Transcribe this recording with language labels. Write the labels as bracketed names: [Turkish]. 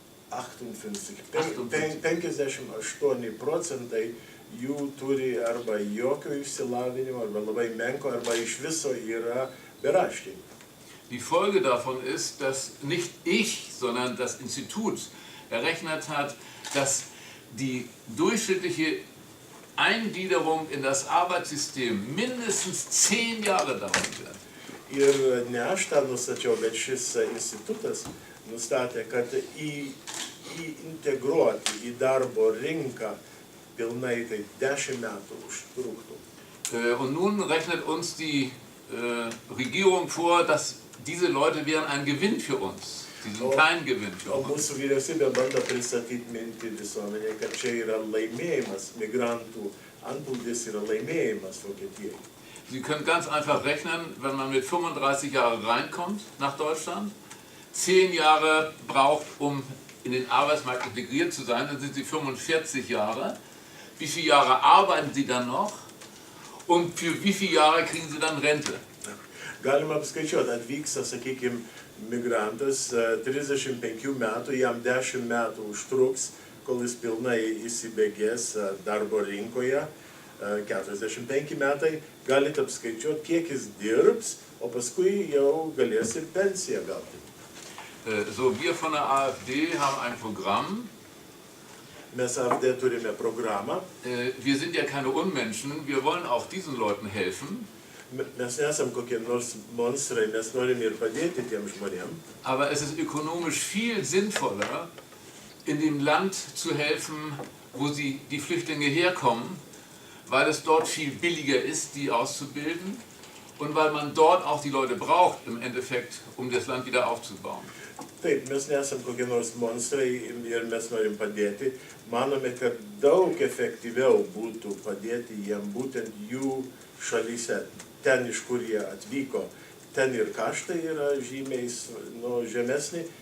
[Lithuanian] 58% jų turi arba jokio išsilavinimo, arba labai menko, arba iš viso yra beraščiai. [German] Die Folge davon ist, dass nicht ich, sondern das Institut errechnet hat, dass die durchschnittliche Eingliederung in das Arbeitssystem mindestens 10 Jahre dauern wird. [Lithuanian] Ir ne aš tą nustačiau, bet šis institutas nustatė, kad integruoti į darbo rinką pilnai tai 10 metų užtruktų. [German] Und nun rechnet uns die Regierung vor, dass diese Leute wären ein Gewinn für uns. Sie sind kein Gewinn für [Lithuanian] O [German] uns. [Lithuanian] mūsų vyriausybė bando pristatyti mintį visuomenė, kad čia yra laimėjimas, migrantų antplūdis yra laimėjimas Vokietijai. [German] Sie können ganz einfach rechnen, wenn man mit 35 Jahren reinkommt nach Deutschland, 10 Jahre braucht, um in den Arbeitsmarkt integriert zu sein, dann sind Sie 45 Jahre. Wie viele Jahre arbeiten Sie dann noch? Und für wie viele Jahre kriegen Sie dann Rente? [Lithuanian] Galima apskaičiuoti, atvyksta, sakykime, migrantas 35 metų, jam 10 metų užtruks, kol jis pilnai įsibėgės darbo rinkoje, 45 metai, galite apskaičiuoti, kiek jis dirbs, o paskui jau galės ir pensiją gauti. [German] So, wir von der AfD haben ein Programm. [Lithuanian] Mes AfD turime programą. [German] Wir sind ja keine Unmenschen, wir wollen auch diesen Leuten helfen. [Lithuanian] Mes nesam kokie nors monstrai, mes norim ir padėti tiem žmonėm. [German] Aber es ist ökonomisch viel sinnvoller, in dem Land zu helfen, wo die Flüchtlinge herkommen, weil es dort viel billiger ist, die auszubilden und weil man dort auch die Leute braucht, im Endeffekt, um das Land wieder aufzubauen. [Lithuanian] Taip, mes nesam kokie nors monstrai ir mes norim padėti. Manome, kad daug efektyviau būtų padėti jiem būtent jų šalyse, ten iš kur jie atvyko. Ten ir kaštai yra žymiai žemesni